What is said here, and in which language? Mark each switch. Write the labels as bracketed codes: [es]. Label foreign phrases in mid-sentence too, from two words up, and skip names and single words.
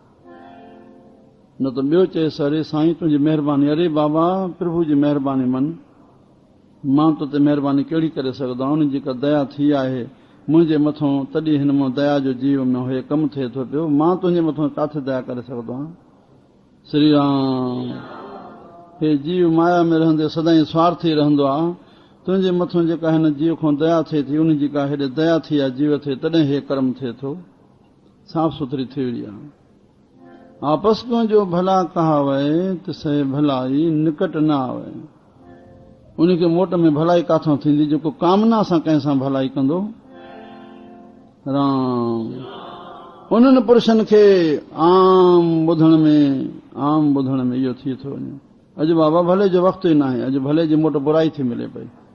[sd] न त ॿियो चएसि, अरे साईं तुंहिंजी महिरबानी, अरे बाबा प्रभु जी महिरबानी मन, मां तो ते महिरबानी कहिड़ी करे सघंदो आहियां, उनजी का दया थी आहे मुंहिंजे मथां, तॾहिं हिन मां दया जो जीव में हे कमु थिए थो पियो, मां तुंहिंजे मथां किथे दया करे सघंदो आहियां। श्री राम। हे जीव माया में रहंदे सदाईं स्वार्थी रहंदो आहे, तुंहिंजे मथां जेका हिन जीव खां दया थिए थी, उनजी का हेॾे दया थी आहे जीव थे, तॾहिं हे कर्म थिए थो। साफ़ सुथरी थी वई आहे। [pa] ਆਪਸ ਕੋ ਜੋ ਭਲਾ ਕਹਾਵੇ, ਤਿਸੇ ਭਲਾਈ ਨਿਕਟ ਨ ਆਵੇ। [sd] उनखे मोट में भलाई काथों थींदी, जेको कामना सां कंहिं सां भलाई कंदो, राम उन्हनि पुरुषनि खे आम ॿुधण में इहो थी थो वञे। अॼु बाबा भले जो वक़्तु ई न आहे, अॼु भले जी मोट बुराई थी मिले पई।